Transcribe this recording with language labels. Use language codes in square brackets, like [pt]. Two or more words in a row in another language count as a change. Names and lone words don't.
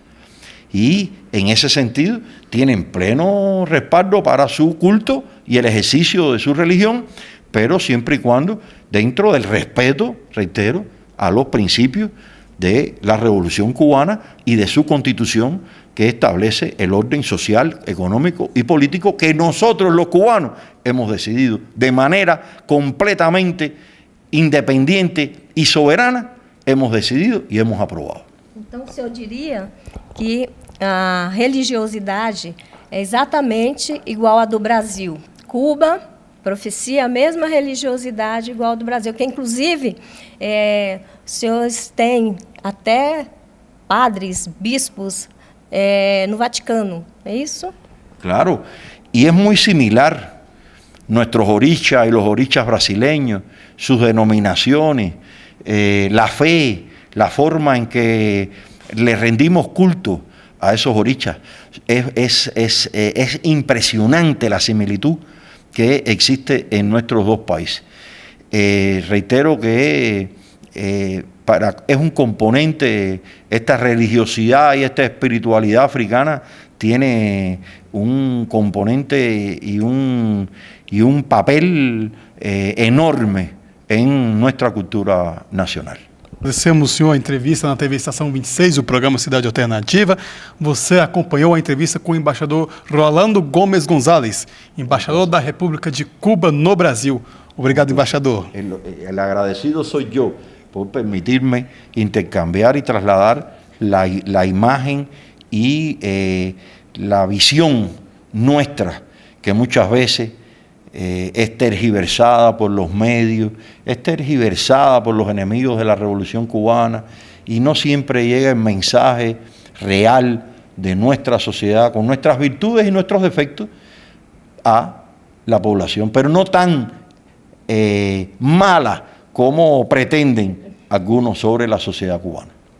[es] Y en ese sentido tienen pleno respaldo para su culto y el ejercicio de su religión, pero siempre y cuando dentro del respeto, reitero, a los principios de la Revolución Cubana y de su Constitución, que establece el orden social, económico y político que nosotros los cubanos hemos decidido de manera completamente independiente y soberana, hemos decidido y hemos aprobado. [pt] Então, o senhor diria que a religiosidade é exatamente igual à do Brasil. Cuba proficia a mesma religiosidade igual à do Brasil, que inclusive os senhores têm até padres, bispos no Vaticano, ¿é isso? [es] Claro, y es muy similar nuestros orichas y los orichas brasileños, sus denominaciones, la fe, la forma en que le rendimos culto a esos orichas. Es impresionante la similitud que existe en nuestros dos países. Reitero que es un componente, esta religiosidad y esta espiritualidad africana tiene un componente y un papel enorme en nuestra cultura nacional. [pt] Agradecemos, senhor, a entrevista na TV Estação 26, do programa Cidade Alternativa. Você acompanhou a entrevista com o embaixador Rolando Gomes González, embaixador da República de Cuba no Brasil. Obrigado, embaixador. [es] El agradecido soy yo por permitirme intercambiar y trasladar la imagen y la visión nuestra, que muchas veces es tergiversada por los medios, es tergiversada por los enemigos de la Revolución Cubana y no siempre llega el mensaje real de nuestra sociedad, con nuestras virtudes y nuestros defectos, a la población, pero no tan mala como pretenden algunos sobre la sociedad cubana.